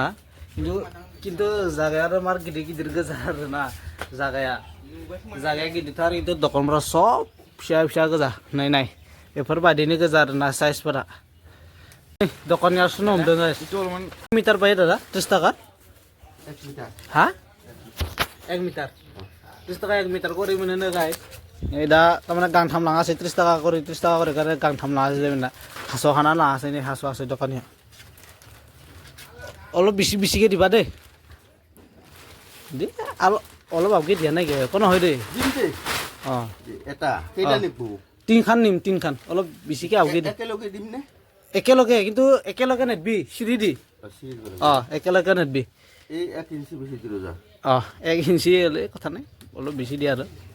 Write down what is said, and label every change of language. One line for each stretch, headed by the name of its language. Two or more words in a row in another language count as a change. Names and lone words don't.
Bodo: खिन्थु जागाया आरो मार गिदिर गोजा आरोना जागाया गिदिरथार खिन्थु दखानफोरा सब फिसा गोजा नाय बेफोरबायदिनो गोजा आरोना साइजफोरा दखाननिया सुनो हमदों मिटार बायो दादा 30 थाखा हा 1 मिटार 30 थाखा 1 मिटार करि मोनो गाय दा तारमाने गांथाम लाङासै 30 थाखा करि गांथाम लाङासै जोंना हास' हाना लाङासै नै हास'आसै दखानिया
Assamese: অলপ বেছিকৈ দিবা দেই অলপ আগে দিয়া নাই কোনো হয় দেই অঁ তিনিখান নিম অলপ বেছিকৈ আগে দিম একেলগে কিন্তু একেলগে নেদবি চিৰি দি অঁ একেলগে নেদবি অঁ 1 ইঞ্চি হ'লে কথা নাই অলপ বেছি দিয়া আৰু